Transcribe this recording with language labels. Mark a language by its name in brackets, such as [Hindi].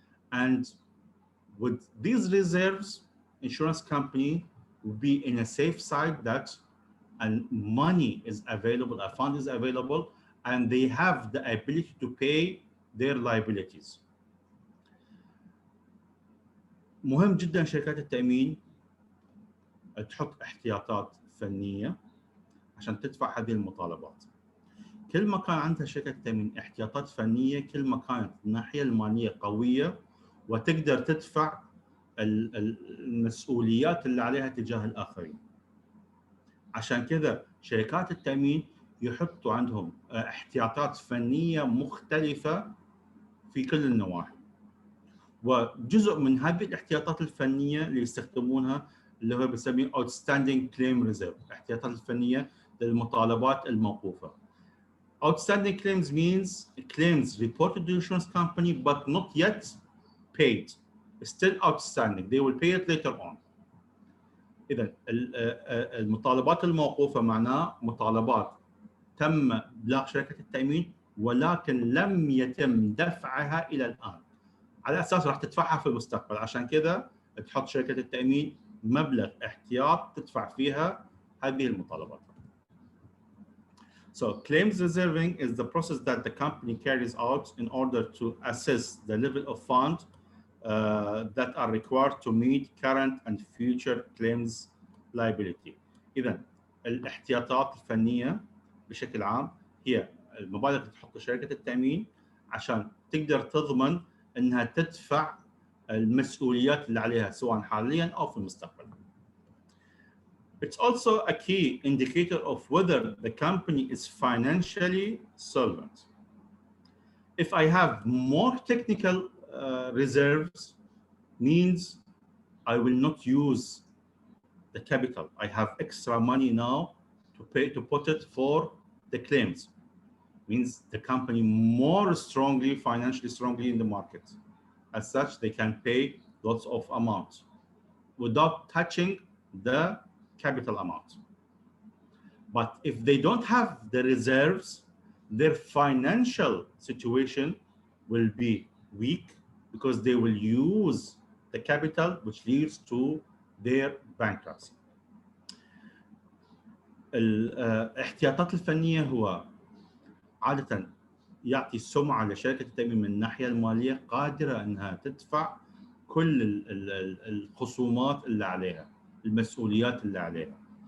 [English] And with these reserves, insurance company will be in a safe side that money is available, a fund is available, and they have the ability to pay their liabilities. [Arabic] مهم جدا شركات التأمين تحط احتياطات فنية عشان تدفع هذه المطالبات. كل ما كان عندها شركة التأمين احتياطات فنية، كل ما كانت الناحية المالية قوية وتقدر تدفع المسؤوليات اللي عليها تجاه الآخرين. عشان كذا شركات التأمين يحطوا عندهم احتياطات فنية مختلفة في كل النواحي. وجزء من هذه الاحتياطات الفنية اللي يستخدمونها اللي هو بنسميه outstanding claim reserve، الاحتياطات الفنية للمطالبات الموقوفة. [English] Outstanding claims means claims reported to the insurance company but not yet paid, still outstanding. They will pay it later on. [Arabic] إذا المطالبات الموقوفة معناه مطالبات تم إبلاغ شركة التأمين ولكن لم يتم دفعها إلى الآن، على أساس راح تدفعها في المستقبل. عشان كذا تحط شركة التأمين مبلغ احتياط تدفع فيها هذه المطالبات. [English] So claims reserving is the process that the company carries out in order to assess the level of fund that are required to meet current and future claims liability. [Arabic] إذا الاحتياطات الفنية بشكل عام هي المبالغ اللي تحطها شركة التأمين عشان تقدر تضمن أنها تدفع المسؤوليات اللي عليها سواء حاليا أو في المستقبل. [English] It's also a key indicator of whether the company is financially solvent. If I have more technical reserves, means I will not use the capital. I have extra money now to put it for the claims. Means the company more strongly, financially strongly in the market. As such, they can pay lots of amounts without touching the capital amount. But if they don't have the reserves, their financial situation will be weak because they will use the capital, which leads to their bankruptcy. [Arabic] الاحتياطات الفنية هو عادة يعطي سمعة لشركة التأمين من الناحية المالية قادرة أنها تدفع كل الخصومات اللي عليها، المسؤوليات اللي عليها.